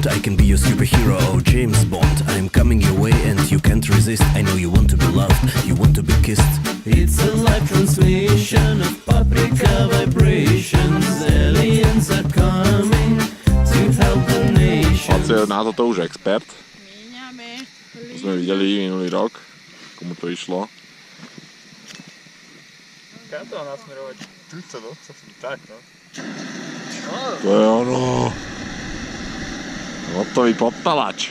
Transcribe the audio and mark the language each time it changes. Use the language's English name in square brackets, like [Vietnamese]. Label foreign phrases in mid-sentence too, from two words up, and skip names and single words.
[English] I can be your superhero or James Bond. I'm coming your way and you can't resist. I know you want to be loved, you want to be kissed. It's a live transmission of paprika vibrations. Aliens are coming to help the nation. [Slovak] Laco je na toto už expert. Míňame. To sme videli minulý rok, komu to išlo. Kam to mám nasmerovať? Tu to, no? Tak, no. To je ono. Hotový podpalač.